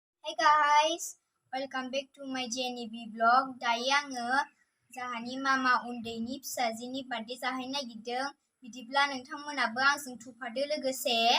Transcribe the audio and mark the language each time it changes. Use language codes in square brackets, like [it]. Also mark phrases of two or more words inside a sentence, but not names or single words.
[en] Hi guys, welcome back to my JNB vlog. [brx] दायो आङो जाहानि मामा उन्दैनि फिसाजोनि बार्थडे जाहैनो नागिरदों। बिदिब्ला नोंथांमोनाबो आंजों थुफादो लोगोसे।